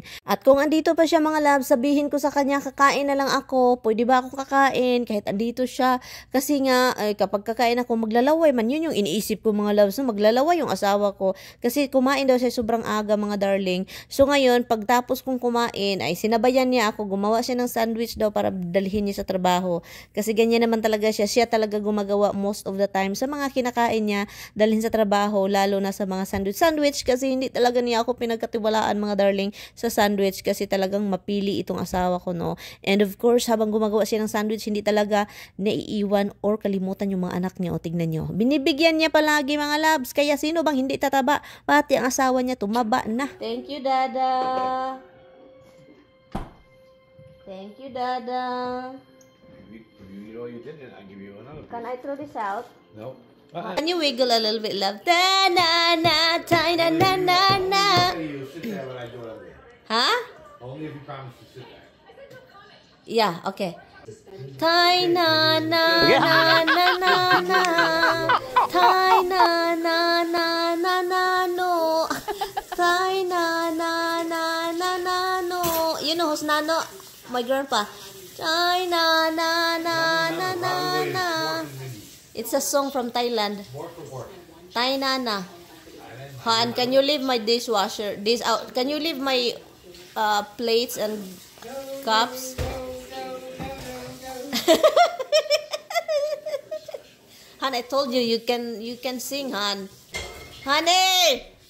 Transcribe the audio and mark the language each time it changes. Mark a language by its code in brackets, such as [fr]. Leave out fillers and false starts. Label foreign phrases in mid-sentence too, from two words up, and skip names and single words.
[tl] At kung andito pa siya mga loves, sabihin ko sa kanya, kakain na lang ako, pwede ba ako kakain kahit andito siya, kasi nga kapag kakain ako maglalaway man, yun yung iniisip ko mga loves, no? Maglalaway yung asawa ko kasi kumain daw siya sobrang aga mga darling. So ngayon pagtapos kong kumain ay sinabayan niya ako, gumawa siya ng sandwich daw para dalhin niya sa trabaho, kasi ganyan naman talaga siya talaga gumagawa [en] most of the time [tl] sa mga kinakain niya dalhin sa trabaho, lalo na sa mga sandwich kasi hindi talaga niya ako pinagkatiwalaan mga mga darling sa sandwich kasi talagang mapili itong asawa ko, no. [en] And of course, [tl] habang gumagawa siya ng sandwich, hindi talaga naiiwan or kalimutan yung mga anak niya. O tignan nyo, binibigyan niya palagi mga loves. Kaya sino bang hindi tataba? Pati ang asawa niya tumaba na. [en] Thank you, Dada. Thank you, Dada. If you eat all you did, then I'll give you another piece. Can I throw this out? No. Can you wiggle a little bit, love? Ta na na, ta na na na na. You sit there when I do it over there. Huh? Only if you promise to sit there. Yeah, okay. Tai na na na na na na. Tai na na na na na no. Tai na na na na na no. You know who's Nano? My grandpa. Tai na na na na na na. It's a song from Thailand. Tai na na. Han, can you leave my dishwasher? This out. Can you leave my plates and cups? Han, I told you you can sing, Han. Honey!